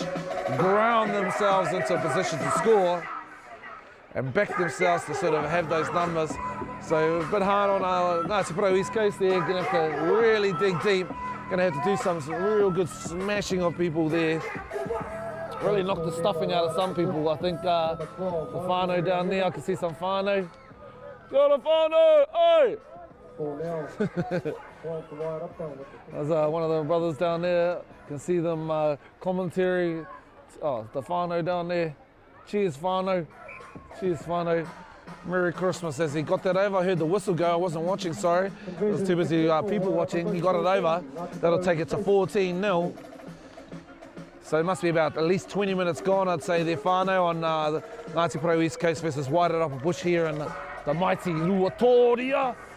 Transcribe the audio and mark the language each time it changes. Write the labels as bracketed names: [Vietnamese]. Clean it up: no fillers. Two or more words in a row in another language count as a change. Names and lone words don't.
[English] Ground themselves into a position to score and back themselves to sort of have those numbers. So a bit hard on our Ngāti Porou East Coast there. Gonna have to really dig deep. Gonna have to do some real good smashing of people there. Really knocked the stuffing out of some people. I think the whānau down there, I can see some whānau. Got a whānau, oi! There's one of the brothers down there. Can see them commentary. Oh, the whānau down there. Cheers, whānau. Cheers, whānau. Merry Christmas as he got that over. I heard the whistle go. I wasn't watching, sorry. I was too busy people watching. He got it over. That'll take it to 14-0. So it must be about at least 20 minutes gone, I'd say, there, whānau, on the Ngāti Porou East Coast versus Wairarapa Bush here in the mighty Ruatoria.